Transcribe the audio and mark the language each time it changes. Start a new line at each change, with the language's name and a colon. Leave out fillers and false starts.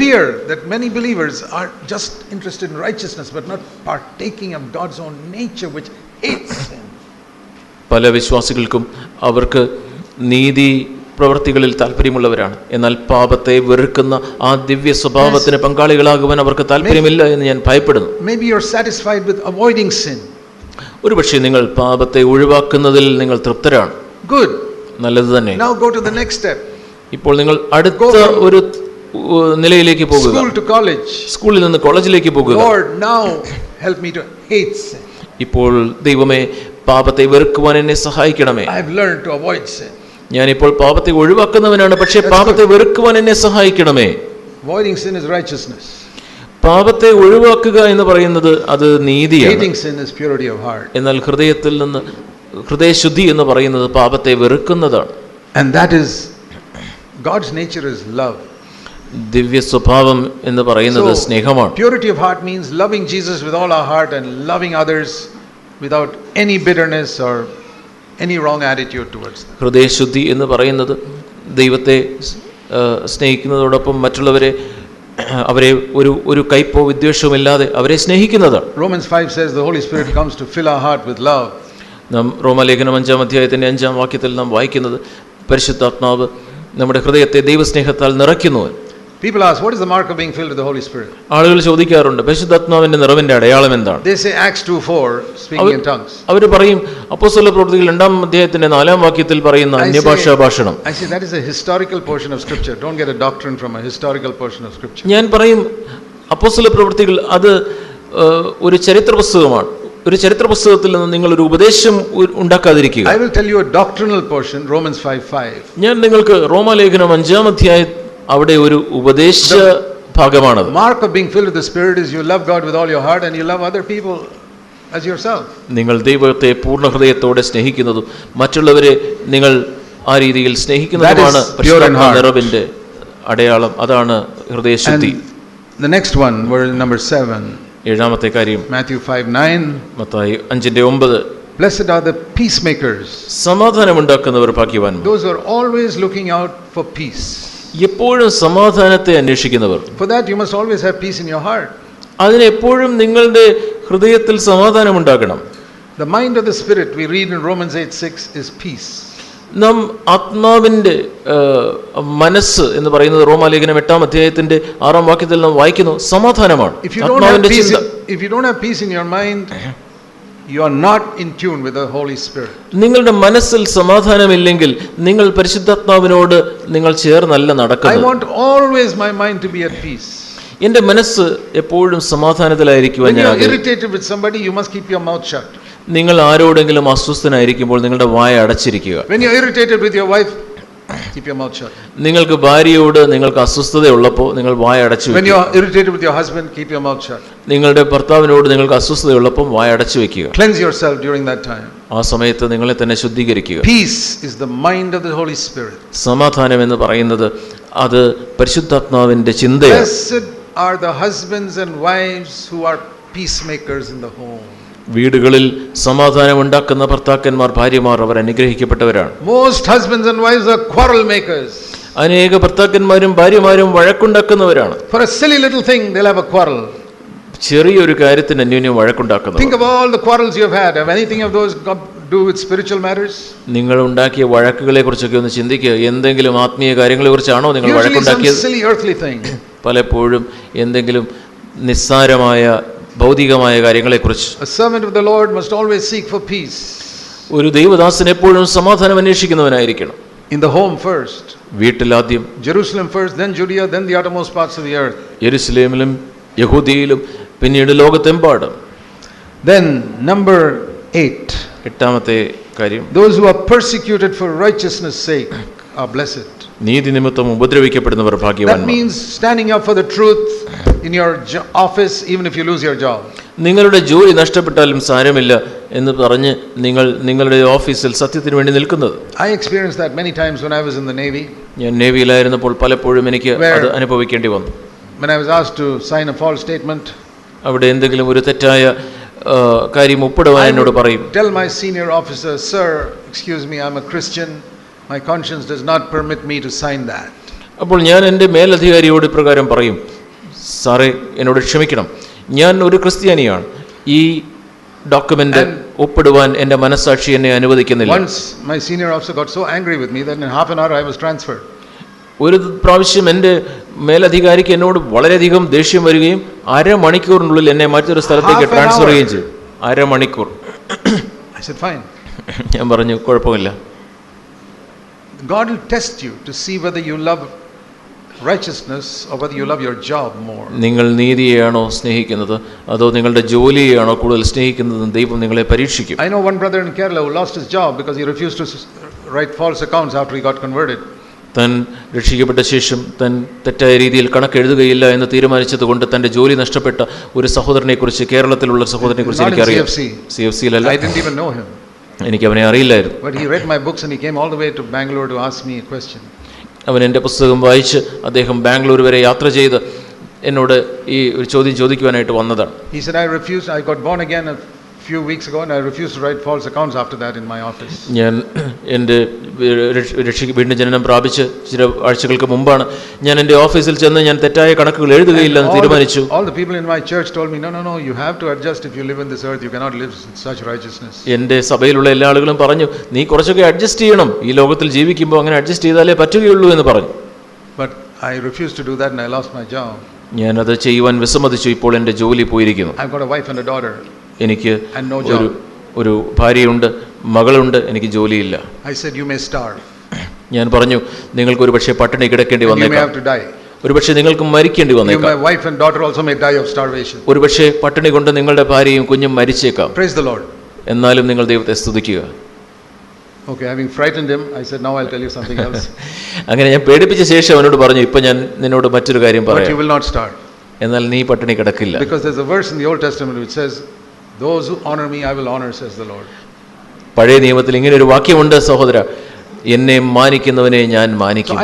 English: I fear that many believers are just interested in righteousness but not partaking of God's own nature which hates sin.
Malayalam: പല വിശ്വാസികൾക്കും അവർക്ക് നീതി പ്രവൃത്തികളിൽ താല്പര്യമുള്ളവരാണ്, എന്നാൽ പാപത്തെ വെറുക്കുന്ന ആ ദിവ്യ സ്വഭാവത്തിന് പങ്കാളികളാകുവാൻ അവർക്ക് താല്പര്യമില്ല എന്ന് ഞാൻ ഭയപ്പെടുന്നു.
English: Maybe you're satisfied with avoiding sin.
Malayalam: ഒരുപക്ഷെ നിങ്ങൾ പാപത്തെ ഒഴിവാക്കുന്നതിൽ നിങ്ങൾ തൃപ്തരാണ്.
English: Good.
Malayalam: നല്ലത് തന്നെ.
English: Now go to the next step.
Malayalam: ഇപ്പോൾ നിങ്ങൾ അടുത്ത ഒരു നിലയിലേക്ക് പോകുക.
English: School to college.
Malayalam: സ്കൂളിൽ നിന്ന് കോളേജിലേക്ക് പോകുക.
English: Lord, now help me to hate sin.
Malayalam: ഇപ്പോൾ ദൈവമേ പാപത്തെ വെറുക്കുവാൻ എന്നെ സഹായിക്കണമേ.
English: I have learned to avoid sin.
Malayalam: ഞാനിപ്പോൾ പാപത്തെ ഒഴിവാക്കുന്നവനാണ്, പക്ഷേ പാപത്തെ വെറുക്കുവാൻ എന്നെ സഹായിക്കണമേ.
English: Avoiding sin is righteousness.
Malayalam: പാപത്തെ ഒഴിവാക്കുക എന്ന് പറയുന്നത് അത് നീതിയാണ്.
English: Hating sin is purity of heart.
Malayalam: എന്നാൽ ഹൃദയത്തിൽ നിന്ന് ഹൃദയശുദ്ധി എന്ന് പറയുന്നത് പാപത്തെ വെറുക്കുന്നതാണ്.
English: And that is God's nature is love.
Malayalam: ദിവ്യ സ്വഭാവം എന്ന് പറയുന്നത് സ്നേഹമാണ്.
English: Purity of heart means loving Jesus with all our heart and loving others without any bitterness or any wrong attitude towards them.
Malayalam: ഹൃദയശുദ്ധി എന്ന് പറയുന്നത് ദൈവത്തെ സ്നേഹിക്കുന്നതോടൊപ്പം മറ്റുള്ളവരെ അവരെ ഒരു കയ്പോ വിദ്വേഷവും ഇല്ലാതെ അവരെ സ്നേഹിക്കുന്നതാണ്.
English: Romans 5 says the Holy Spirit comes to fill our heart with love.
Malayalam: നാം റോമാലേഖനം 5-ാം അധ്യായത്തിന്റെ 5-ാം വാക്യത്തിൽ നാം വായിക്കുന്നത് പരിശുദ്ധാത്മാവ് നമ്മുടെ ഹൃദയത്തെ ദൈവസ്നേഹത്താൽ നിറയ്ക്കുന്നു.
English: People ask, what is the mark of being filled with the Holy Spirit?
Malayalam: ആളുകൾ ചോദിക്കാറുണ്ട് പരിശുദ്ധാത്മാവിന്റെ നിറവിന്റെ അടയാളം എന്താണ്?
English: They say Acts 2:4 speaking in tongues.
Malayalam: അവർ പറയും അപ്പോസ്തല പ്രവൃത്തികൾ 2-ാം അധ്യായത്തിന്റെ 4-ാം വാക്യത്തിൽ പറയുന്ന അന്യഭാഷാ ഭാഷണം.
English: I say that is a historical portion of scripture. Don't get a doctrine from a historical portion of scripture.
Malayalam: ഞാൻ പറയും അപ്പോസ്തല പ്രവൃത്തികൾ അത് ഒരു ചരിത്ര പുസ്തകമാണ്. ഒരു ചരിത്ര പുസ്തകത്തിൽ നിന്ന് നിങ്ങൾ ഒരു ഉപദേശം ഉണ്ടാക്കാതിരിക്കുക.
English: I will tell you a doctrinal portion, Romans 5:5.
Malayalam: ഞാൻ നിങ്ങൾക്ക് റോമാലേഖനം 5-ാം അധ്യായം അവിടെ ഒരു ഉപദേശ ഭാഗമാണത്.
English: Mark of being filled with the Spirit is you love God with all your heart and you love other people as yourself.
Malayalam: നിങ്ങൾ ദൈവത്തെ പൂർണ്ണ ഹൃദയത്തോടെ സ്നേഹിക്കുന്നതും മറ്റുള്ളവരെ നിങ്ങൾ ആ രീതിയിൽ സ്നേഹിക്കുന്നതുമാണ് നിറവിന്റെ അടയാളം. അതാണ് ഹൃദയശുദ്ധി.
English: The next one, verse number 7.
Malayalam: 7-ാമത്തെ കാര്യം
English: Matthew 5:9.
Malayalam: Mathai 5:9.
English: Blessed are the peacemakers.
Malayalam: സമാധാനമുണ്ടാക്കുന്നവർ ഭാഗ്യവാന്മാർ.
English: Those who are always looking out for peace.
Malayalam: എപ്പോഴും സമാധാനത്തെ അന്വേഷിക്കുന്നവർ.
English: For that you must always have peace in your heart.
Malayalam: അതിനെപ്പോഴും നിങ്ങളുടെ ഹൃദയത്തിൽ സമാധാനമുണ്ടാകണം.
English: The mind of the Spirit, we read in Romans 8:6, is peace.
Malayalam: നാം ആത്മാവിന്റെ മനസ്സ് എന്ന് പറയുന്നത് റോമാലേഖനം 8-ാം അധ്യായത്തിന്റെ 6-ാം വാക്യത്തിൽ നാം വായിക്കുന്നു സമാധാനമാണ്.
English: If you don't have peace in your mind, you are not in tune with the Holy Spirit.
Malayalam: നിങ്ങളുടെ മനസ്സിൽ സമാധാനമില്ലെങ്കിൽ നിങ്ങൾ പരിശുദ്ധാത്മാവിനോട് നിങ്ങൾ ചേർന്നല്ല നടക്കുന്നത്.
English: I want always my mind to be at peace.
Malayalam: എൻ്റെ മനസ്സ് എപ്പോഴും സമാധാനത്തിലായിരിക്കുവാൻ ഞാൻ ആഗ്രഹിക്കുന്നു.
English: When you are irritated with somebody, you must keep your mouth shut.
Malayalam: നിങ്ങൾ ആരോടെങ്കിലും അസ്വസ്ഥനായിരിക്കുമ്പോൾ നിങ്ങളുടെ വായ അടച്ചിരിക്കുക.
English: When you are irritated with your wife, keep your mouth shut.
Malayalam: നിങ്ങൾക്ക് ഭാര്യയോട് നിങ്ങൾക്ക് അസ്വസ്ഥതയുള്ളപ്പോൾ നിങ്ങൾ വായ അടച്ചു വെക്കുക.
English: When you are irritated with your husband, keep your mouth shut.
Malayalam: നിങ്ങളുടെ ഭർത്താവിനോട് നിങ്ങൾക്ക് അസ്വസ്ഥതയുള്ളപ്പോൾ വായ അടച്ചു വെക്കുക.
English: Cleanse yourself during that time.
Malayalam: ആ സമയത്ത് നിങ്ങളെ തന്നെ ശുദ്ധീകരിക്കുക.
English: Peace is the mind of the Holy Spirit.
Malayalam: സമാധാനം എന്ന് പറയുന്നത് അത് പരിശുദ്ധാത്മാവിന്റെ ചിന്തയാണ്.
English: Blessed are the husbands and wives who are peacemakers in the home.
Malayalam: വീടുകളിൽ സമാധാനം ഉണ്ടാക്കുന്ന ഭർത്താക്കന്മാർ ഭാര്യമാർ അവർ അനുഗ്രഹിക്കപ്പെട്ടവരാണ്.
English: Most husbands and wives are quarrel makers.
Malayalam: അനേക ഭർത്താക്കന്മാരും ഭാര്യമാരും വഴക്കുണ്ടാക്കുന്നവരാണ്.
English: For a silly little thing they'll have a quarrel.
Malayalam: ചെറിയൊരു കാര്യത്തിന് അന്യോന്യം വഴക്കുണ്ടാക്കുന്നു.
English: Think of all the quarrels you have had. Have anything of those got to do with spiritual matters?
Malayalam: നിങ്ങൾ ഉണ്ടാക്കിയ വഴക്കുകളെ കുറിച്ചൊക്കെ ഒന്ന് ചിന്തിക്കുക. എന്തെങ്കിലും ആത്മീയ കാര്യങ്ങളെ കുറിച്ചാണോ നിങ്ങൾ
English: Usually some
Malayalam: വഴക്കുണ്ടാക്കിയത്?
English: silly earthly thing.
Malayalam: പലപ്പോഴും എന്തെങ്കിലും നിസ്സാരമായ ഭൗതികമായ കാര്യങ്ങളെക്കുറിച്ച്.
English: A servant of the Lord must always seek for peace.
Malayalam: ഒരു ദൈവദാസൻ എപ്പോഴും സമാധാനം അന്വേഷിക്കുന്നവനായിരിക്കണം.
English: In the home first.
Malayalam: വീട്ടിലാദ്യം,
English: Jerusalem first, then Judea, then the uttermost parts of the earth.
Malayalam: യെരുശലേമിലും യഹൂദിയിലും പിന്നീട് ലോകത്തെമ്പാടും.
English: Then number 8.
Malayalam: എട്ടാമത്തെ കാര്യം,
English: Those who are persecuted for righteousness' sake are blessed.
Malayalam: നീതി നിമിത്തം ഉപദ്രവിക്കപ്പെടുന്നവർ
English: That
Malayalam: ഭാഗ്യവാന്മാർ.
English: means standing up for the truth in your office even if you lose your job.
Malayalam: നിങ്ങളുടെ ജോലി നഷ്ടപ്പെട്ടാലും സാരമില്ല എന്ന് പറഞ്ഞ് നിങ്ങൾ നിങ്ങളുടെ ഓഫീസിൽ സത്യത്തിന് വേണ്ടി നിൽക്കുന്നത്.
English: I experienced that many times when I was in the Navy.
Malayalam: ഞാൻ നേവിയിലായിരുന്നപ്പോൾ പലപ്പോഴും എനിക്ക് അത് അനുഭവിക്കേണ്ടി വന്നു.
English: When I was asked to sign a false statement,
Malayalam: അവിടെ എന്തെങ്കിലും ഒരു തെറ്റായ കാര്യം ഒപ്പിടുവാൻ എന്നോട് പറയും.
English: tell my senior officer, sir, excuse me, I'm a Christian. My conscience does not permit me to sign that.
Malayalam: അപ്പോൾ ഞാൻ എൻ്റെ മേലധികാരിയോട് ഇപ്രകാരം പറയും, സാറേ എന്നോട് ക്ഷമിക്കണം, ഞാൻ ഒരു ക്രിസ്ത്യാനിയാണ്, ഈ ഡോക്യുമെന്റ് ഒപ്പിടുവാൻ എൻ്റെ മനസ്സാക്ഷി എന്നെ അനുവദിക്കുന്നില്ല.
English: Once my senior officer got so angry with me that in half an hour I was transferred.
Malayalam: ഒരു പ്രാവശ്യം എൻ്റെ മേലധികാരിക്ക് എന്നോട് വളരെയധികം ദേഷ്യം വരികയും അരമണിക്കൂറിനുള്ളിൽ എന്നെ മറ്റൊരു സ്ഥലത്തേക്ക് ട്രാൻസ്ഫർ ചെയ്യുകയും ചെയ്തു. അരമണിക്കൂർ.
English: I said fine.
Malayalam: ഞാൻ പറഞ്ഞു കുഴപ്പമില്ല.
English: God will test you to see whether you love righteousness or whether you love your job more.
Malayalam: നിങ്ങൾ നീതിയെയാണോ സ്നേഹിക്കുന്നത് അതോ നിങ്ങളുടെ ജോലിയെയാണോ കൂടുതൽ സ്നേഹിക്കുന്നത്? ദൈവം നിങ്ങളെ പരീക്ഷിക്കും.
English: I know one brother in Kerala who lost his job because he refused to write false accounts after he got converted.
Malayalam: താൻ രക്ഷിക്കപ്പെട്ട ശേഷം താൻ തെറ്റായ രീതിയിൽ കണക്കെഴുതുകയില്ല എന്ന് തീരുമാനിച്ചതുകൊണ്ട് തൻ്റെ ജോലി നഷ്ടപ്പെട്ട ഒരു സഹോദരനെ കുറിച്ച്, കേരളത്തിലുള്ള സഹോദരനെ കുറിച്ച് എനിക്കറിയാം. CFC-യിലല്ല.
English: I didn't even know him.
Malayalam: എനിക്ക് അവനെ അറിയില്ലായിരുന്നു.
English: But he read my books and he came all the way to Bangalore to ask me a question.
Malayalam: അവൻ എൻ്റെ പുസ്തകം വായിച്ച് അദ്ദേഹം ബാംഗ്ലൂർ വരെ യാത്ര ചെയ്ത് എന്നോട് ഈ ഒരു ചോദ്യം ചോദിക്കുവാനായിട്ട് വന്നതാണ്.
English: He said, I got born again a few weeks ago and I refused to write false accounts after that in my office.
Malayalam: ഞാൻ എൻ്റെ വീണ്ടും ജനനം പ്രാപിച്ച് ചില ആഴ്ചകൾക്ക് മുമ്പാണ് ഞാൻ എൻ്റെ ഓഫീസിൽ ചെന്ന് ഞാൻ തെറ്റായ കണക്കുകൾ എഴുതുകയില്ല എന്ന് തീരുമാനിച്ചു.
English: All the people in my church told me, no, you have to adjust. If you live in this earth, you cannot live with such righteousness.
Malayalam: എൻ്റെ സഭയിലുള്ള എല്ലാ ആളുകളും പറഞ്ഞു, നീ കുറച്ചൊക്കെ അഡ്ജസ്റ്റ് ചെയ്യണം, ഈ ലോകത്തിൽ ജീവിക്കുമ്പോൾ അങ്ങനെ അഡ്ജസ്റ്റ് ചെയ്താലേ പറ്റുകയുള്ളൂ എന്ന് പറഞ്ഞു.
English: But I refused to do that and I lost my job.
Malayalam: ഞാനത് ചെയ്യുവാൻ വിസമ്മതിച്ചു. ഇപ്പോൾ എൻ്റെ ജോലി പോയിരിക്കുന്നു.
English: I've got a wife and a daughter.
Malayalam: എനിക്ക് ഒരു ഭാര്യയുണ്ട്, മകളുണ്ട്, എനിക്ക് ജോലിയില്ല.
English: I said, you may starve.
Malayalam: ഞാൻ പറഞ്ഞു, നിങ്ങൾക്ക് ഒരു പക്ഷേ പട്ടിണി കിടക്കേണ്ടി വന്നേക്കാം, ഒരു പക്ഷേ നിങ്ങൾക്ക് മരിക്കേണ്ടി വന്നേക്കാം.
English: My wife and daughter also may die of starvation.
Malayalam: ഒരു പക്ഷേ പട്ടിണി കൊണ്ട് നിങ്ങളുടെ ഭാര്യയും കുഞ്ഞും മരിച്ചേക്കാം.
English: Praise the Lord.
Malayalam: എന്നാലും നിങ്ങൾ ദൈവത്തെ സ്തുതിക്കുക.
English: Okay, having frightened him, I said, now I'll tell you something else.
Malayalam: അങ്ങനെ ഞാൻ പേടിപ്പിച്ച ശേഷം അവനോട് പറഞ്ഞു, ഇപ്പൊ ഞാൻ നിന്നോട് മറ്റൊരു കാര്യം
English: But
Malayalam: പറയാം.
English: you will not starve.
Malayalam: എന്നാൽ നീ പട്ടിണി കിടക്കില്ല.
English: Because there's a verse in the Old Testament which says, those who honor me I will honor, says the Lord.
Malayalam: പഴയ നിയമത്തിൽ ഇങ്ങനെ ഒരു വാക്യമുണ്ട് സഹോദര, എന്നെ മാനിക്കുന്നവനെ ഞാൻ മാനിക്കും.